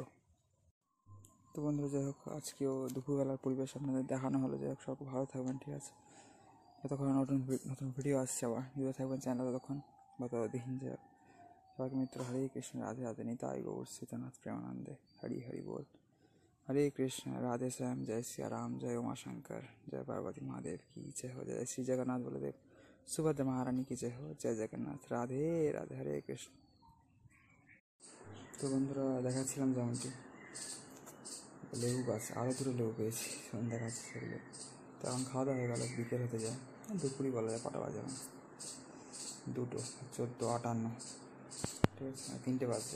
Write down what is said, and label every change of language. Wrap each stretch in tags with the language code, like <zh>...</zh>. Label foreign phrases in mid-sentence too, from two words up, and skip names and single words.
<bn>তো বন্ধুরা, যাই হোক আজকেও দুপুরবেলার পরিবেশ আপনাদের দেখানো হলো। যাই হোক, সব ভালো থাকবেন। ঠিক আছে, যতক্ষণ নতুন ভিডিও আসছে আবার ভিডিও থাকবেন চ্যানেল, ততক্ষণ দিন। যে সবাইকে মিত্র, হরে কৃষ্ণ, রাধে রাধে, নিতাই গৌর সীতানাথ প্রেমানন্দে, হরি হরি बोल।</bn> <hi>हरे कृष्ण, राधे श्याम, जय सिया राम, जय उमा शंकर, जय पार्वती महादेव की जय हो, जय श्री जगन्नाथ बलदेव सुभद्रा महारानी की जय हो, जय जगन्नाथ, राधे राधे, हरे कृष्ण।</hi> <bn>তো বন্ধুরা, দেখাচ্ছিলাম যেমনটি লেবু গাছ, আরও দুটো লেবু পেয়েছি, সন্ধ্যা গাছ সেগুলো। তো এখন খাওয়া দাওয়া হয়ে গেল, বিকেল হতে যায়, দুপুরই বলা যায়, কটা বাজে এখন 2:14:58। ঠিক আছে, 3টে বাজছে।</bn>